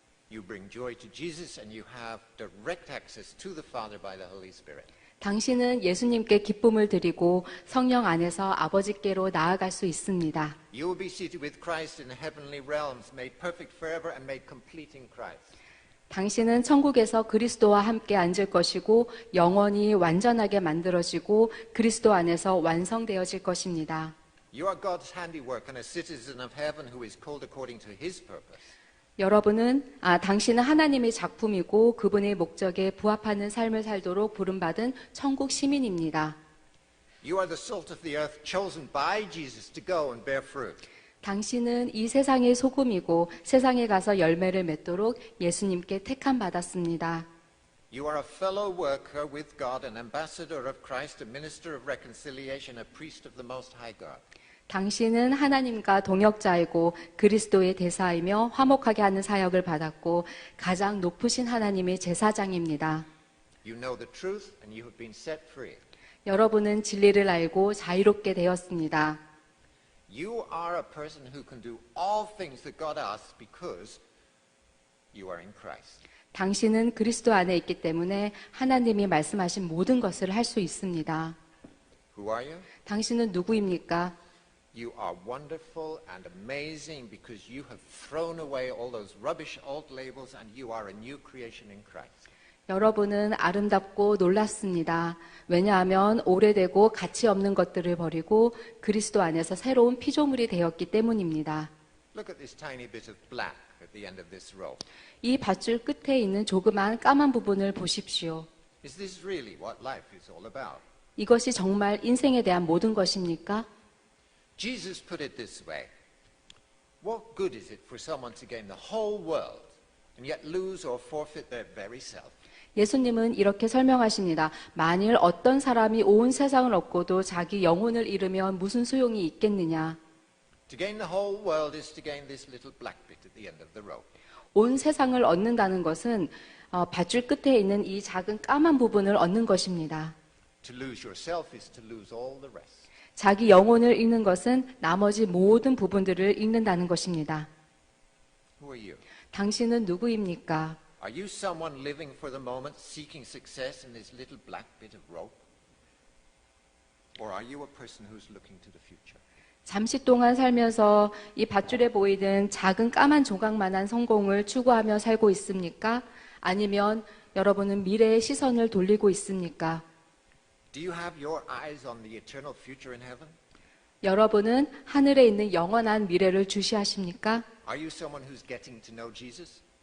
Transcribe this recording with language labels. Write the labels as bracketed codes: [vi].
[en] You bring joy to Jesus and you have direct access to the Father by the Holy Spirit. [ko] 당신은 예수님께 기쁨을 드리고 성령 안에서 아버지께로 나아갈 수 있습니다. [en] You will be seated with Christ in the heavenly realms, made perfect forever and made complete in Christ. [ko] 당신은 천국에서 그리스도와 함께 앉을 것이고 영원히 완전하게 만들어지고 그리스도 안에서 완성되어질 것입니다. [en] You are God's handiwork and a citizen of heaven who is called according to his purpose. [ko] 당신은 하나님의 작품이고 그분의 목적에 부합하는 삶을 살도록 부름받은 천국 시민입니다. [en] You are the salt of the earth chosen by Jesus to go and bear fruit. [ko] 당신은 이 세상의 소금이고 세상에 가서 열매를 맺도록 예수님께 택함 받았습니다. [en] You are a fellow worker with God, an ambassador of Christ, a minister of reconciliation, a priest of the Most High God. [ko] 당신은 하나님과 동역자이고 그리스도의 대사이며 화목하게 하는 사역을 받았고 가장 높으신 하나님의 제사장입니다. [en] You know the truth and you have been set free. [ko] 여러분은 진리를 알고 자유롭게 되었습니다. [en] You are a person who can do all things that God asks because you are in Christ. [ko] 당신은 그리스도 안에 있기 때문에 하나님이 말씀하신 모든 것을 할 수 있습니다. [en] Who are you? [ko] 당신은 누구입니까? [en] You are wonderful and amazing because you have thrown away all those rubbish old labels and you are a new creation in Christ. [ko] 여러분은 아름답고 놀랍습니다. 왜냐하면 오래되고 가치 없는 것들을 버리고 그리스도 안에서 새로운 피조물이 되었기 때문입니다. [en] Look at this tiny bit of black at the end of this row. [ko] 이 밧줄 끝에 있는 조그만 까만 부분을 보십시오. [en] Is this really what life is all about? [ko] 이것이 정말 인생에 대한 모든 것입니까? [en] Jesus put it this way. What good is it for someone to gain the whole world and yet lose or forfeit their very self? [ko] 예수님은 이렇게 설명하십니다. 만일 어떤 사람이 온 세상을 얻고도 자기 영혼을 잃으면 무슨 소용이 있겠느냐? [en] To gain the whole world is to gain this little black bit at the end of the row. [ko] 온 세상을 얻는다는 것은 밧줄 끝에 있는 이 작은 까만 부분을 얻는 것입니다. [en] To lose yourself is to lose all the rest. [ko] 자기 영혼을 잃는 것은 나머지 모든 부분들을 잃는다는 것입니다. [en] Who are you? [ko] 당신은 누구입니까? [en] Are you someone living for the moment, seeking success in this little black bit of rope? Or are you a person who's looking to the future? [ko] 잠시 동안 살면서 이 밧줄에 보이는 작은 까만 조각만한 성공을 추구하며 살고 있습니까? 아니면 여러분은 미래의 시선을 돌리고 있습니까? [en] Do you have your eyes on the eternal future in heaven? [ko] 여러분은 하늘에 있는 영원한 미래를 주시하십니까? [en] Are you someone who's getting to know Jesus?